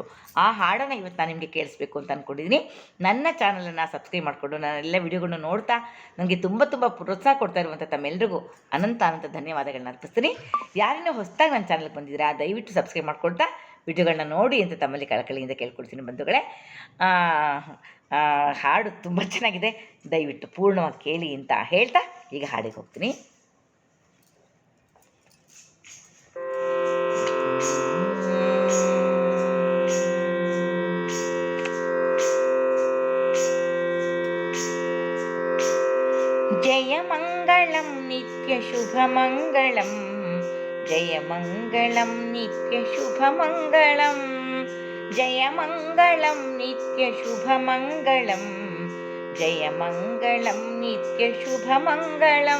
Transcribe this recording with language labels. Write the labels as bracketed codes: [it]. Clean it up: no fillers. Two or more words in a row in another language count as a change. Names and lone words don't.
[kn] ಆ ಹಾಡನ್ನು ಇವತ್ತು ನಾನು ನಿಮಗೆ ಕೇಳಿಸ್ಬೇಕು ಅಂತ ಅಂದ್ಕೊಂಡಿದ್ದೀನಿ. ನನ್ನ ಚಾನಲನ್ನು ಸಬ್ಸ್ಕ್ರೈಬ್ ಮಾಡಿಕೊಂಡು ನಾನೆಲ್ಲ ವಿಡಿಯೋಗಳನ್ನ ನೋಡ್ತಾ ನನಗೆ ತುಂಬ ಪ್ರೋತ್ಸಾಹ ಕೊಡ್ತಾ ಇರುವಂಥ ತಮ್ಮೆಲ್ಲರಿಗೂ ಅನಂತ ಧನ್ಯವಾದಗಳನ್ನ ಅರ್ಪಿಸ್ತೀನಿ. ಯಾರಿನ್ನೂ ಹೊಸದಾಗಿ ನನ್ನ ಚಾನಲ್ಗೆ ಬಂದಿದ್ದೀರಾ ದಯವಿಟ್ಟು ಸಬ್ಸ್ಕ್ರೈಬ್ ಮಾಡ್ಕೊಳ್ತಾ ವಿಡಿಯೋಗಳನ್ನ ನೋಡಿ ಅಂತ ತಮ್ಮಲ್ಲಿ ಕಳಕಳಿಯಿಂದ ಕೇಳ್ಕೊಳ್ತೀನಿ ಬಂಧುಗಳೇ. ಹಾಡು ತುಂಬ ಚೆನ್ನಾಗಿದೆ, ದಯವಿಟ್ಟು ಪೂರ್ಣವಾಗಿ ಕೇಳಿ ಅಂತ ಹೇಳ್ತಾ ಈಗ ಹಾಡಿಗೆ ಹೋಗ್ತೀನಿ. ಜಯಮಂಗಳಂ ನಿತ್ಯ ಶುಭಮಂಗಳಂ, ಜಯಮಂಗಳಂ ನಿತ್ಯ ಶುಭಮಂಗಳಂ, ಜಯಮಂಗಳಂ ನಿತ್ಯ ಶುಭಮಂಗಳಂ, ಜಯಮಂಗಳಂ ನಿತ್ಯ ಶುಭಮಂಗಳಂ.